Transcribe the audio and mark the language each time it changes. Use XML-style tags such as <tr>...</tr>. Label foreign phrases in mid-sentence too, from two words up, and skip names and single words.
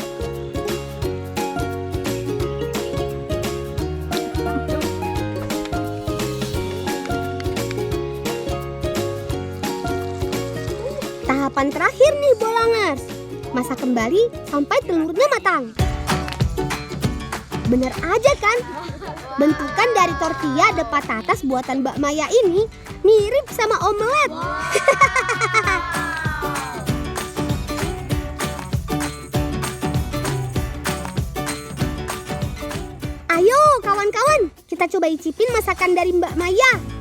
<id>Tahapan terakhir nih Bolangers, masak kembali sampai telurnya matang. Bener aja kan? Bentukan dari</id> <es>tortilla de patatas</es> <id>buatan Mbak Maya ini mirip sama omelet. Ayo kawan-kawan, kita coba icipin masakan dari Mbak Maya.</id>